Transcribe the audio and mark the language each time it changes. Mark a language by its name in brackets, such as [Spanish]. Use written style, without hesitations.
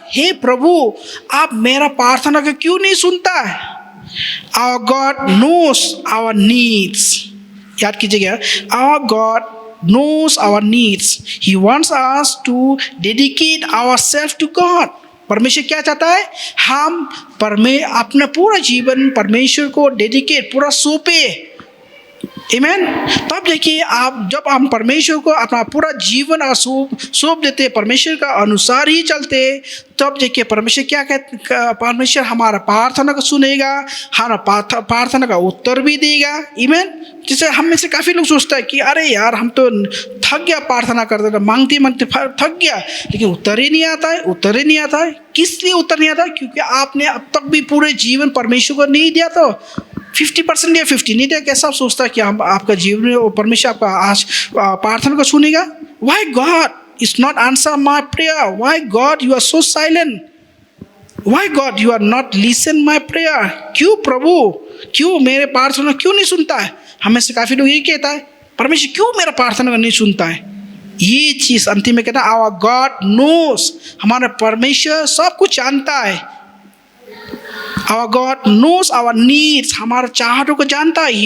[Hindi] हे प्रभु आप मेरा प्रार्थना का क्यों नहीं सुनता है? [English] Our God knows our needs. [Hindi] याद कीजिएगा, [English] Our God knows our needs. He wants us to dedicate ourselves to God. [Hindi] परमेश्वर क्या चाहता है? हम अपना पूरा जीवन परमेश्वर को डेडिकेट पूरा सौंपे। आमीन। तब देखिए आप जब हम परमेश्वर को अपना पूरा जीवन और सौंप देते, परमेश्वर का अनुसार ही चलते, तब देखिए परमेश्वर क्या कहते, परमेश्वर हमारा प्रार्थना को सुनेगा, हमारा प्रार्थना का उत्तर भी देगा। आमीन। जैसे हम में से काफ़ी लोग सोचता है कि अरे यार हम तो थक गया प्रार्थना करते थे, मांगते मांगते थक गया, लेकिन उत्तर ही नहीं आता है। किस लिए उत्तर नहीं आता? क्योंकि आपने अब तक भी पूरे जीवन परमेश्वर को नहीं दिया, तो 50% या 50 नहीं दिया। कैसा आप सोचता है कि हम आपका जीवन में परमेश्वर आपका आज प्रार्थना को सुनेगा? [English] Why God is not answer my prayer? Why God you are so silent? Why God you are not listen my prayer? [Hindi] क्यों प्रभु, क्यों मेरे प्रार्थना क्यों नहीं सुनता है? हमें से काफ़ी लोग यही कहता है, परमेश्वर क्यों मेरा प्रार्थना नहीं सुनता है? ये चीज़ अंतिम में कहता है, [English] our God knows, [Hindi] हमारा परमेश्वर सब कुछ जानता है। [English] our God knows our needs, [Hindi] हमारे चाहतों को जानता है।